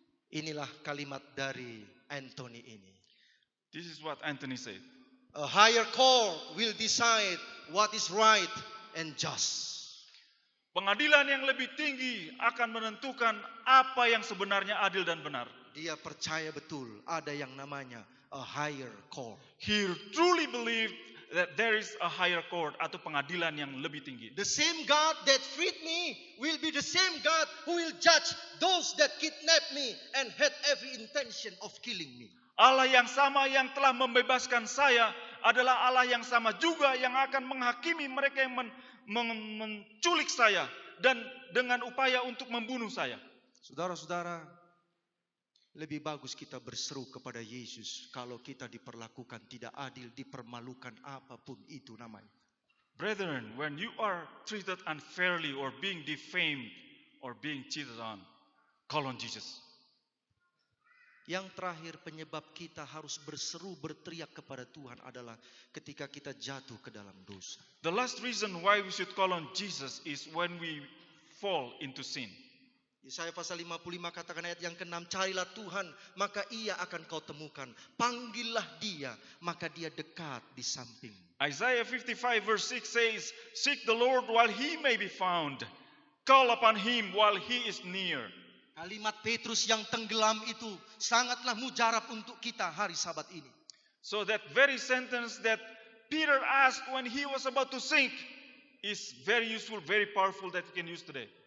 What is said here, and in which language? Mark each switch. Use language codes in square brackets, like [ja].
[id] Inilah kalimat dari Anthony ini. [en] This is what Anthony said. A higher court will decide what is right and just. [id] Pengadilan yang lebih tinggi akan menentukan apa yang sebenarnya adil dan benar. Dia percaya betul ada yang namanya [en] a higher court. He truly believed that there is a higher court [id] atau pengadilan yang lebih tinggi. [en] The same God that freed me will be the same God who will judge those that kidnap me and had every intention of killing me. [id] Allah yang sama yang telah membebaskan saya adalah Allah yang sama juga yang akan menghakimi mereka yang menculik saya dan dengan upaya untuk membunuh saya. Saudara-saudara, lebih bagus kita berseru kepada Yesus kalau kita diperlakukan tidak adil, dipermalukan apapun itu namanya. [en] Brethren, when you are treated unfairly or being defamed or being cheated on, call on Jesus. [id] Yang terakhir penyebab kita harus berseru berteriak kepada Tuhan adalah ketika kita jatuh ke dalam dosa. [en] The last reason why we should call on Jesus is when we fall into sin. [id] Yesaya pasal 55 katakan ayat yang ke-6, carilah Tuhan maka ia akan kau temukan. Panggillah dia maka dia dekat di samping. [en] Isaiah 55 verse 6 says, seek the Lord while he may be found. Call upon him while he is near. [id] Kalimat Petrus yang tenggelam itu sangatlah mujarab untuk kita hari Sabat ini. [en] So that very sentence that Peter asked when he was about to sink is very useful, very powerful that we can use today.